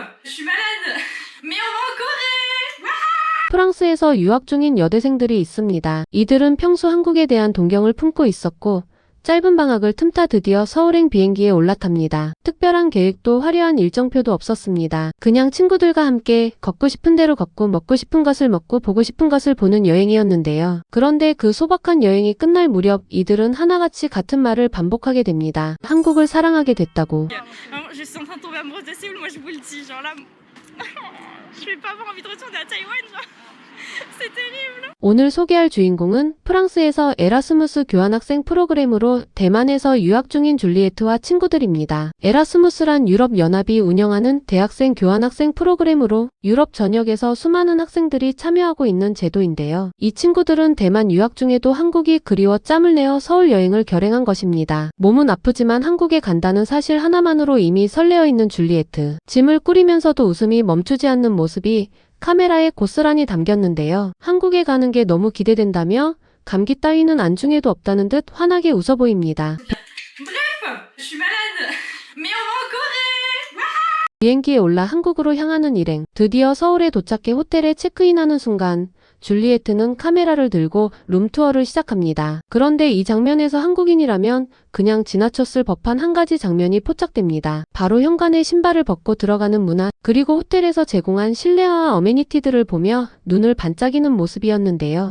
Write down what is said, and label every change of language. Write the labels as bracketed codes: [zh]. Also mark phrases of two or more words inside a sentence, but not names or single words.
[fr] Je suis malade. Mais on va en Corée. [ko] 프랑스에서 유학 중인 여대생들이 있습니다. 이들은 평소 한국에 대한 동경을 품고 있었고 짧은 방학을 틈타 드디어 서울행 비행기에 올라탑니다. 특별한 계획도 화려한 일정표도 없었습니다. 그냥 친구들과 함께 걷고 싶은 대로 걷고 먹고 싶은 것을 먹고 보고 싶은 것을 보는 여행이었는데요. 그런데 그 소박한 여행이 끝날 무렵 이들은 하나같이 같은 말을 반복하게 됩니다. 한국을 사랑하게 됐다고. [fr] Je suis en train de tomber amoureuse de Séoul, moi je vous le dis, genre là, je vais pas avoir envie de retourner à Taïwan, genre, c'est terrible. [ko] 오늘 소개할 주인공은 프랑스에서 에라스무스 교환학생 프로그램으로 대만에서 유학 중인 줄리에트와 친구들입니다. 에라스무스란 유럽연합이 운영하는 대학생 교환학생 프로그램으로 유럽 전역에서 수많은 학생들이 참여하고 있는 제도인데요. 이 친구들은 대만 유학 중에도 한국이 그리워 짬을 내어 서울 여행을 결행한 것입니다. 몸은 아프지만 한국에 간다는 사실 하나만으로 이미 설레어 있는 줄리에트. 짐을 꾸리면서도 웃음이 멈추지 않는 모습이 카메라에 고스란히 담겼는데요. 한국에 가는 게 너무 기대된다며 감기 따위는 안중에도 없다는 듯 환하게 웃어 보입니다. [fr] Bref, je suis malade. Mais on va en Corée. [ko] 비행기에 올라 한국으로 향하는 일행. 드디어 서울에 도착해 호텔에 체크인하는 순간 줄리에트는 카메라를 들고 룸투어를 시작합니다. 그런데 이 장면에서 한국인이라면 그냥 지나쳤을 법한 한 가지 장면이 포착됩니다. 바로 현관에 신발을 벗고 들어가는 문화, 그리고 호텔에서 제공한 실내화 어메니티들을 보며 눈을 반짝이는 모습이었는데요.